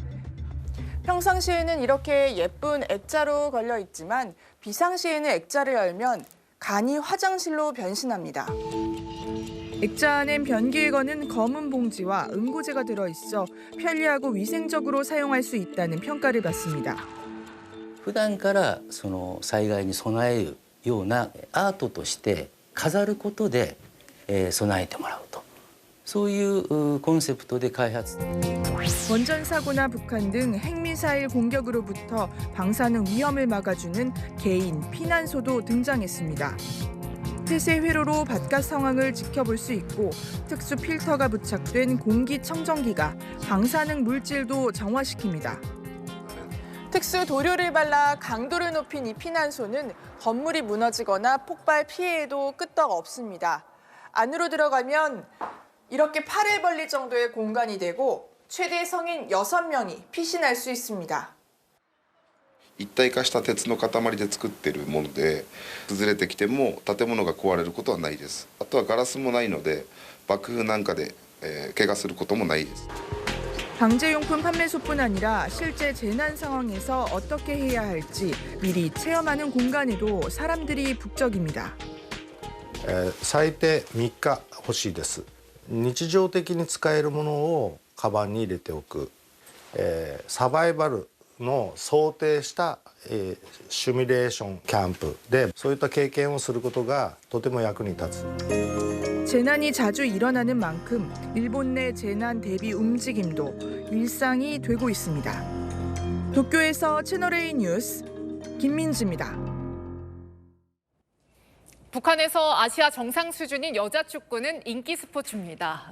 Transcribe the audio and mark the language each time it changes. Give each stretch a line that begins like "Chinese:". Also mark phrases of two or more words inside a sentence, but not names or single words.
Korean: 평상시에는 이렇게 예쁜 액자로 걸려 있지만 비상시에는 액자를 열면 간이 화장실로 변신합니다. 액자 안엔 변기에 거는 검은 봉지와 응고제가 들어있어 편리하고 위생적으로 사용할 수 있다는 평가를 받습니다.
Japanese: 普段からその災害に備えるようなアートとして飾ることで備えてもらうと、そういうコンセプトで開発。
Korean: 원전 사고나 북한 등 핵미사일 공격으로부터 방사능 위험을 막아주는 개인 피난소도 등장했습니다. 폐쇄 회로로 바깥 상황을 지켜볼 수 있고 특수 필터가 부착된 공기청정기가 방사능 물질도 정화시킵니다. 특수 도료를 발라 강도를 높인 이 피난소는 건물이 무너지거나 폭발 피해에도 끄떡 없습니다. 안으로 들어가면 이렇게 팔을 벌릴 정도의 공간이 되고 최대 성인 6명이 피신할 수 있습니다.
Japanese: 一体化した鉄の塊で作っているもので、崩れてきても建物が壊れることはないです。あとはガラスもないので爆風なんかで怪我することもないです。
Korean: 방제용품 판매소뿐 아니라 실제 재난 상황에서 어떻게 해야 할지 미리 체험하는 공간에도 사람들이 북적입니다.
Japanese: 最低3日欲しいです。日常的に使えるものをカバンに入れておく、サバイバルの想定したシミュレーションキャンプでそういった経験をすることがとても役に立つ。
Korean: 재난이 자주 일어나는 만큼 일본 내 재난 대비 움직임도 일상이 되고 있습니다. 도쿄에서 채널A 뉴스 김민지입니다. 북한에서 아시아 정상 수준인 여자 축구는 인기 스포츠입니다.